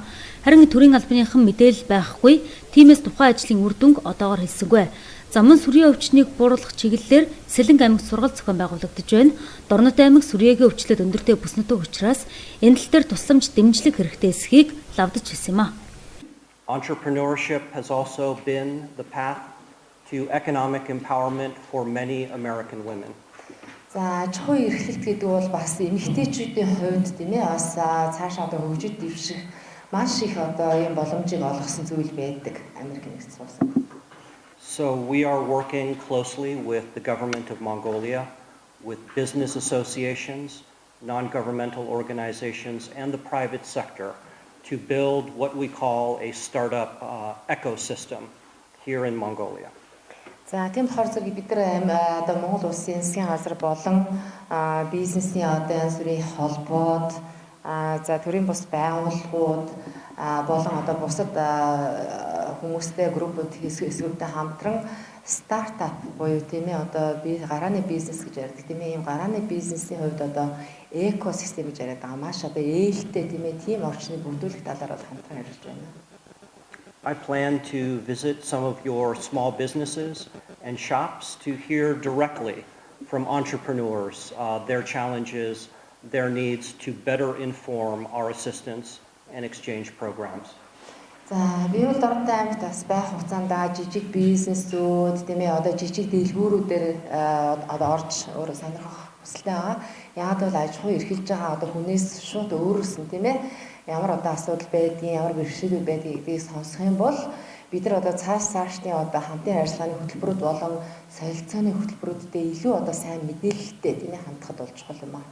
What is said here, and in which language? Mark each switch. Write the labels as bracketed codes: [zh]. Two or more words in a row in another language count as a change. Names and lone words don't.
[mn] Харин төрийн албаныхан мэдээлэл байхгүй, тиймээс тухайн ажлын үр дүнг одоогоор хэлсэнгүй. Замун сүрийн өвчнийг бууруулах чиглэлээр Сэлэнг аймагт сургалт зохион байгуулагдаж байна. Дорнот аймаг сүрьегийн өвчлөд өндөртэй бүснөтөг учраас энэ тал дээр тусламж дэмжлэг хэрэгтэй эсхийг лавдаж хэлсэн юм а. [en] Entrepreneurship has also been the path to economic empowerment for many American women. [mn] За аж ахуйн эрхлэлт гэдэг бол бас эмэгтэйчүүдийн хувьд тийм ээ бас цаашаа одоо хөгжиж дэвших маш их одоо юм боломжийг олгосон зүйл байдаг Америк нэгдсэн улсад. [en] So we are working closely with the government of Mongolia, with business associations, non-governmental organizations, and the private sector to build what we call a startup ecosystem here in Mongolia. [mn] За тийм болохоор зэрэг бид нар одоо Монгол улсын засгийн газар болон бизнесийн одоо янз бүрийн холбоод за төрийн бус байгууллагууд болон одоо бусад хүмүүстэй группууд хэсгүүдтэй хамтран стартап буюу тийм ээ одоо би гарааны бизнес гэж ярьдаг тийм ээ ийм гарааны бизнесийн хувьд одоо экосистем гэж яриад байгаа маш одоо ээлтэй тийм ээ тийм орчныг бүрдүүлэх талаар бол хамтран ярьж байна. [en] I plan to visit some of your small businesses and shops to hear directly from entrepreneurs, their challenges, their needs to better inform our assistance and exchange programs. [mn] За би бол Дорнот аймагт бас байх хугацаанд жижиг бизнесүүд тийм ээ одоо жижиг дэлгүүрүүдээр одоо орж өөрөө сонирхох хүсэлтэй байгаа. Яг бол аж ахуй эрхэлж байгаа одоо хүнээс шууд өөрөөс нь тийм ээ ямар одоо асуудал байдгийг, ямар бэрхшээлүүд байдгийг гэдгийг сонсох юм бол бид нар одоо цаашдын одоо хамтын ажиллагааны хөтөлбөрүүд болон солилцооны хөтөлбөрүүдтэй илүү одоо сайн мэдээлэлтэй тийм ээ хандхад болж чухал юм аа.